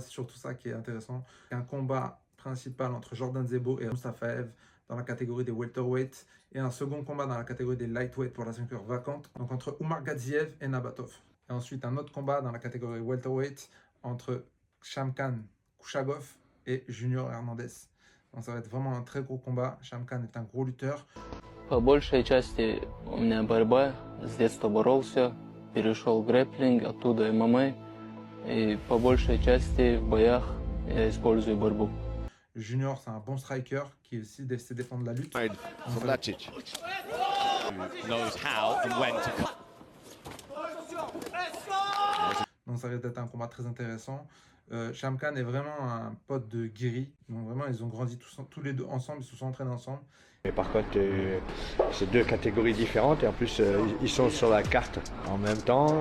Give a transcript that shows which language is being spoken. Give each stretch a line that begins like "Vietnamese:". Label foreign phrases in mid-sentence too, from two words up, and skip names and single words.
French: C'est surtout ça qui est intéressant. Un combat principal entre Jordan Zebo et Mustafaev dans la catégorie des welterweight et un second combat dans la catégorie des lightweight pour la ceinture vacante, donc entre Umar Gadzhiev et Nabatov. Et ensuite un autre combat dans la catégorie welterweight entre Shamkan Kushagov et Junior Hernandez. Donc ça va être vraiment un très gros combat. Shamkan est un gros lutteur.
Russian: По большей части у меня борьба. С детства боролся, перешел в грэпплинг, оттуда ММА. И по большей части в боях я использую борьбу.
French: Junior, c'est un bon striker qui aussi sait défendre la lutte.
English: From Latic. Knows how and when to cut.
French: Donc ça risque d'être un combat très intéressant. Shamkan est vraiment un pote de Giri. Donc vraiment, ils ont grandi tous les deux ensemble, ils se sont entraînés ensemble. Mais par contre, c'est deux catégories différentes et en plus, ils sont sur la carte en même temps.